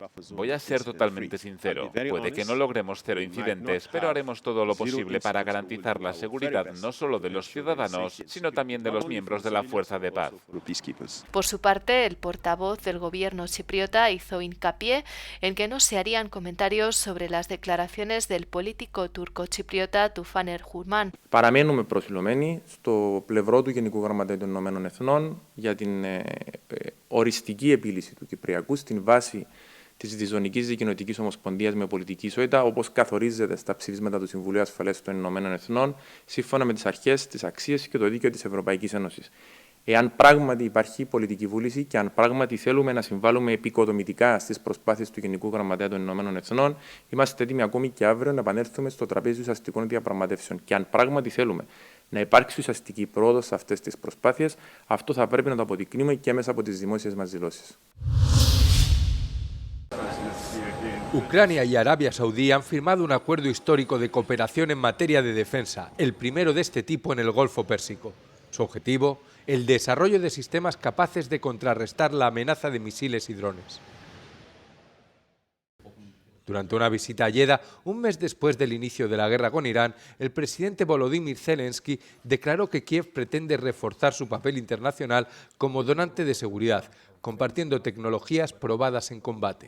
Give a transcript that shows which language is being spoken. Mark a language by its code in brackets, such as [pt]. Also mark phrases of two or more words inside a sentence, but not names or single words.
[es] Voy a ser totalmente sincero. Puede que no logremos 0 incidentes, pero haremos todo lo posible para garantizar la seguridad no solo de los ciudadanos, sino también de los miembros de la Fuerza de Paz. Por su parte, el portavoz del gobierno chipriota hizo hincapié en que no se harían comentarios sobre las declaraciones del político turco-chipriota Tufan Erhurman. [el] Παραμένουμε προσιλωμένοι στο πλευρό του Γενικού Γραμματέα των Ηνωμένων Εθνών για την οριστική επίλυση του Κυπριακού στην βάση της Διζωνικής Δικοινοτικής Ομοσπονδίας με πολιτική ισότητα, όπως καθορίζεται στα ψηφίσματα του Συμβουλίου Ασφαλείας των Ηνωμένων Εθνών, σύμφωνα με τις αρχές, τις αξίες και το δίκαιο της Ευρωπαϊκής Ένωσης. Εάν πράγματι υπάρχει πολιτική βούληση και αν πράγματι θέλουμε να συμβάλλουμε επικοδομητικά στις προσπάθειες του Γενικού Γραμματέα των Ηνωμένων Εθνών, είμαστε έτοιμοι ακόμη και αύριο να επανέλθουμε στο τραπέζι ουσιαστικών διαπραγματεύσεων. Και αν πράγματι θέλουμε να υπάρξει ουσιαστική πρόοδος σε αυτές τις προσπάθειες, αυτό θα πρέπει να το αποδεικνύουμε και μέσα από τις δημόσιες μας δηλώσεις. [es] Ucrania y Arabia Saudí han firmado un acuerdo histórico de cooperación en materia de defensa, el primero de este tipo en el Golfo Pérsico. Su objetivo, el desarrollo de sistemas capaces de contrarrestar la amenaza de misiles y drones. Durante una visita a Jeddah, un mes después del inicio de la guerra con Irán, el presidente Volodymyr Zelensky declaró que Kiev pretende reforzar su papel internacional como donante de seguridad, compartiendo tecnologías probadas en combate.